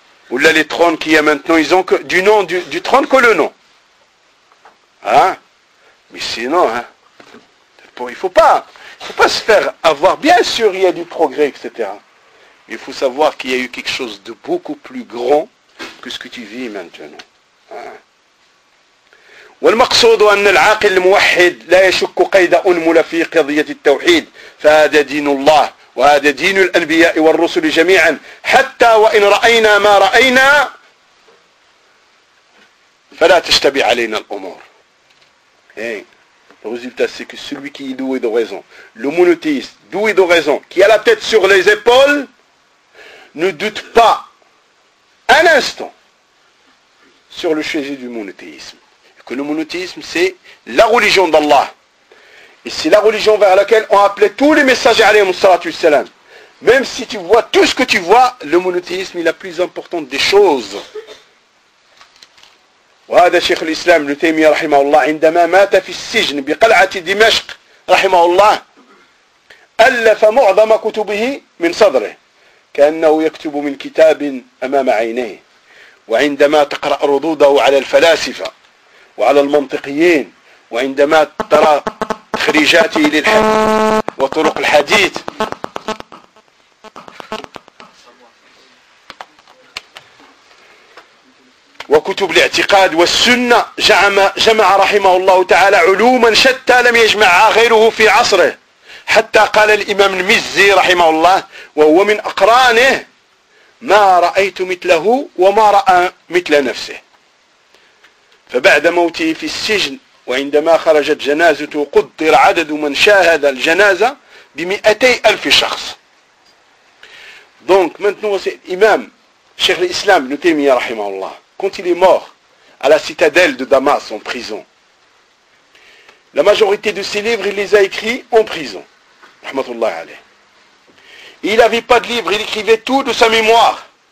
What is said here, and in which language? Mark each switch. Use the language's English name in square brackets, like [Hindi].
[French] Ou là, les trônes qu'il y a maintenant, ils ont que du nom du trône que le nom. Mais sinon, il ne faut pas se faire avoir. Bien sûr, il y a du progrès, etc. Mais il faut savoir qu'il y a eu quelque chose de beaucoup plus grand que ce que tu vis maintenant. [Arabic] والمقصود أن العاقل الموحد لا يشك قيد أنمل في قضية التوحيد فهذا دين الله وهذا دين الأنبياء والرسل جميعا حتى وإن رأينا ما رأينا فلا تشتبي علينا الأمور. [French] Résultat, c'est que celui qui est doué de raison, le monothéiste doué de raison, qui a la tête sur les épaules, ne doute pas un instant sur le sujet du monothéisme. Que le monothéisme, c'est la religion d'Allah. Et c'est la religion vers laquelle ont appelé tous les messagers, alayhi salatu wassalam. Même si tu vois tout ce que tu vois, le monothéisme est la plus importante des choses. [Arabic] وهذا شيخ الإسلام ابن تيمية رحمه الله عندما مات في السجن بقلعة دمشق رحمه الله ألف معظم كتبه من صدره كأنه يكتب من كتاب أمام عينيه وعندما تقرأ ردوده على الفلاسفة وعلى المنطقيين وعندما ترى تخريجاته للحديث وطرق الحديث وكتب الاعتقاد والسنة جمع رحمه الله تعالى علوما شتى لم يجمعها غيره في عصره حتى قال الإمام المزي رحمه الله وهو من أقرانه ما رأيت مثله وما رأى مثل نفسه فبعد موته في السجن وعندما خرجت جنازته قدر عدد من شاهد الجنازة بمئتي ألف شخص. [French] Donc maintenant c'est l'imam Cheikh l'Islam Ibn Taymiyyah [Arabic] رحمه الله. [French] Quand il est mort à la citadelle de Damas, en prison, la majorité de ses livres, il les a écrits en prison. Rahmatullah alayh. Il n'avait pas de livre, il écrivait tout de sa mémoire.